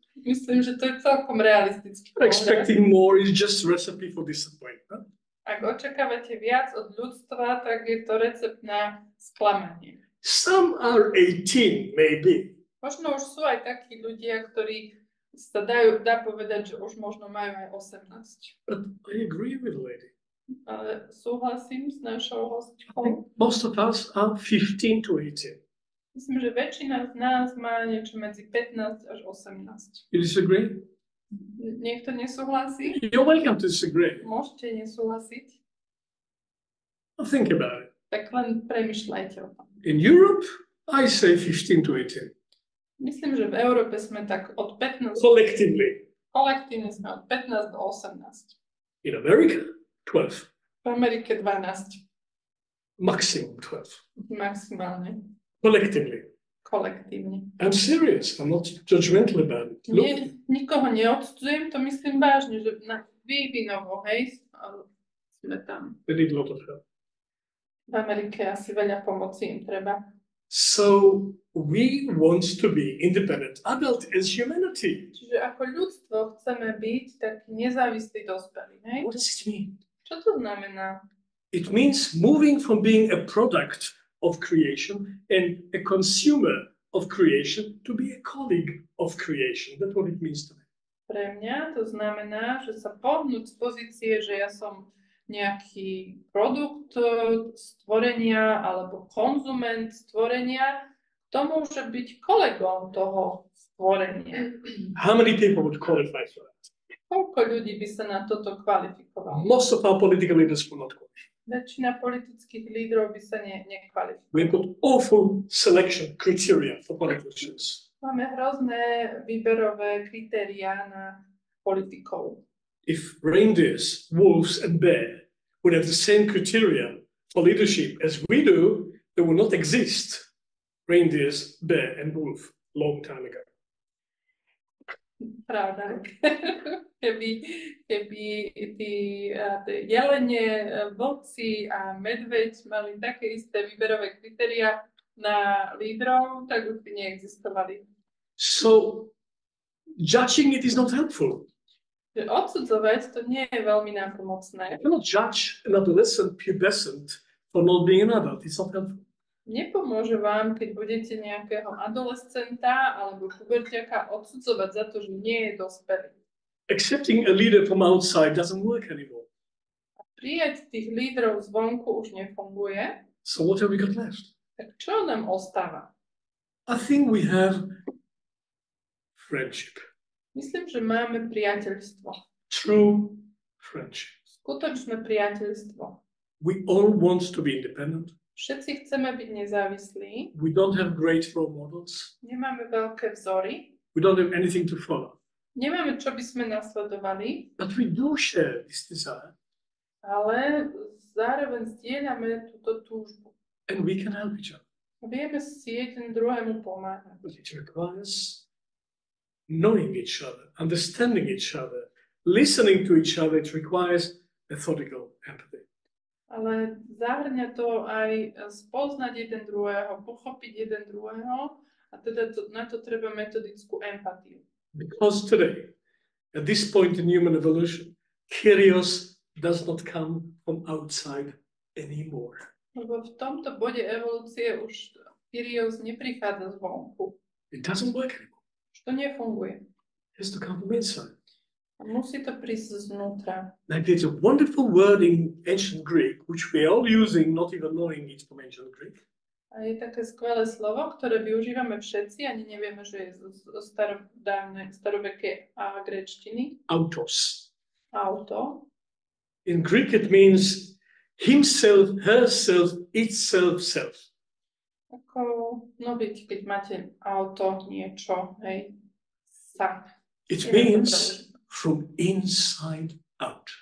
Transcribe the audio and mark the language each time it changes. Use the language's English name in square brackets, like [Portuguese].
[Slovak] Myslím, že to je celkom realistický pohľad. [English] Expecting more is just a recipe for disappointment. [Slovak] Ak očakávate viac od ľudstva, tak je to recept na sklamanie. [English] Some are 18, maybe. [Slovak] Možno už sú aj takí ľudia, ktorí sa dá povedať, že už možno majú aj 18. [English] But I agree with the lady. [Slovak] Ale súhlasím s našou hostkou. [English] Most of us are 15 to 18. [Slovak] Myslím, že väčšina z nás má niečo medzi 15 až 18. [English] You disagree? [Slovak] Niekto nesúhlasí? [English] You're welcome to disagree. [Slovak] Môžete nesúhlasiť. [English] Think about it. [Slovak] Tak len premyšľajte o tom. [English] In Europe, I say 15 to 18. [Slovak] Myslím, že v Európe sme tak od 15, [English] Collectively. [Slovak] kolektívne sme od 15 do 18. [English] In America, 12. [Slovak] V Amerike 12, [English] Maximum 12. [Slovak] maximálne, [English] Collectively. [Slovak] kolektívne. [English] I'm serious. I'm not judgmental about it. Look, [Slovak] Nikoho neodsudzujem, to myslím vážne, že na vývinovo, hej, sme tam. [English] they need a lot of help. [Slovak] V Amerike asi veľa pomoci im treba. [English] So we want to be independent adult as humanity. [Slovak] Čiže ako ľudstvo chceme byť taký nezávislý dospelý, hej? [English] What does it mean? [Slovak] Čo to znamená? [English] It means moving from being a product of creation and a consumer of creation to be a colleague of creation. That's what it means to me. [Slovak] Pre mňa to znamená, že sa pohnúť z pozície, že ja som nejaký produkt stvorenia alebo konzument stvorenia, k tomu, že byť kolegom toho stvorenia. [English] How many people would qualify for that? [Slovak] Koľko ľudí by sa na toto kvalifikovalo? [English] Most of our political leaders will not qualify. [Slovak] Väčšina politických lídrov by sa nekvalifikovala. [English] We've got awful selection criteria for politicians. [Slovak] Máme hrozné výberové kritériá na politikov. [English] If reindeers, wolves, and bear would have the same criteria for leadership as we do, there would not exist reindeers, bear, and wolf long time ago. [Slovak] Pravda. Keby tí jelene, vlci a medveď mali také isté výberové kritériá na lídrov, tak už by neexistovali. [English] So judging it is not helpful. [Slovak] Že odsudzovať to nie je veľmi nápomocné. [English] You cannot judge an adolescent, pubescent for not being an adult. It's not helpful. [Slovak] Nepomôže vám, keď budete nejakého adolescenta alebo pubertiaka odsudzovať za to, že nie je dospelý. [English] Accepting a leader from outside doesn't work anymore. [Slovak] Prijať tých lídrov zvonku už nefunguje. [English] So what have we got left? [Slovak] Tak čo nám ostáva? [English] I think we have friendship, [Slovak] Myslím, že máme priateľstvo. [English] true friendship. [Slovak] Skutočné priateľstvo. [English] We all want to be independent. [Slovak] Všetci chceme byť nezávislí. [English] We don't have great role models. [Slovak] Nemáme veľké vzory. [English] We don't have anything to follow. [Slovak] Nemáme, čo by sme nasledovali, [English] But we do share this desire, [Slovak] ale zároveň zdieľame túto túžbu. [English] and we can help each other. [Slovak] Vieme si jeden druhému pomáhať. [English] But it requires knowing each other, understanding each other, listening to each other. It requires methodical empathy. [Slovak] Ale zahrňa to aj spoznať jeden druhého, pochopiť jeden druhého a teda na to treba metodickú empatiu. [English] Because today, at this point in human evolution, Kyrios does not come from outside anymore. [Slovak] Lebo v tomto bode evolúcie už Kyrios neprichádza zvonku. [English] It doesn't work anymore. [Slovak] Už to nefunguje. [English] It has to come from inside. [Slovak] A musí to prísť znútra. [English] Like there's a wonderful word in ancient Greek, which we are all using, not even knowing it's from ancient Greek. [Slovak] A je také skvelé slovo, ktoré využívame všetci, ani nevieme, že je zo starovekej gréčtiny. [Greek] Autos. [Slovak] Auto. [English] In Greek, it means himself, herself, itself, self. [Slovak] Ako, no viete, keď máte auto, niečo, hej, sa. [English] It [Slovak] Neviem to [English] means [Slovak] preložiť. [English] from inside out.